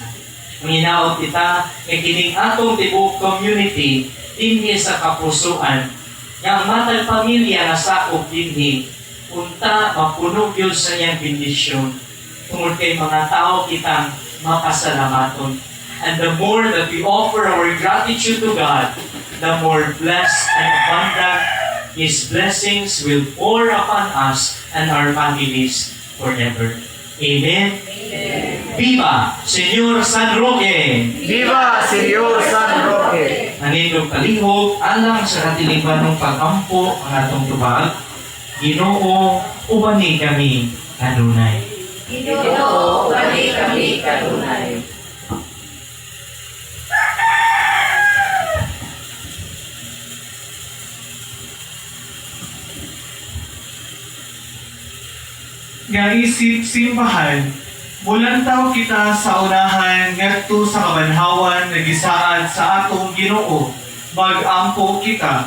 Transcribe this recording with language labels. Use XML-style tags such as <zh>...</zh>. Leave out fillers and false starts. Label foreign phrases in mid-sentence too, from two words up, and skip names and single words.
<ceb>Manginaot kita, kay kining atong tibuok community, dinhi sa kapusuan, nga ang matag pamilya na sakop dinhi, unta mapunog yun sa iyang bendisyon. Tungod kay mga tao kitang mapasalamaton.</ceb> <en>And the more that we offer our gratitude to God, the more blessed and abundant His blessings will pour upon us and our families forever. Amen. Amen.</en> <es>Viva Señor San Roque! Viva Señor San Roque!</es> <ceb>Nanindog kalihog, alang sa katilingban ng pag-ampo ang atong tubag, Ginoo, ubani kami kanunay. Ginoo, ubani kami kanunay. Nga isip simbahan, mulantaw kita sa unahan ngadto sa kabanhawan nga gisaad sa atong Ginoo, mag-ampo kita.</ceb>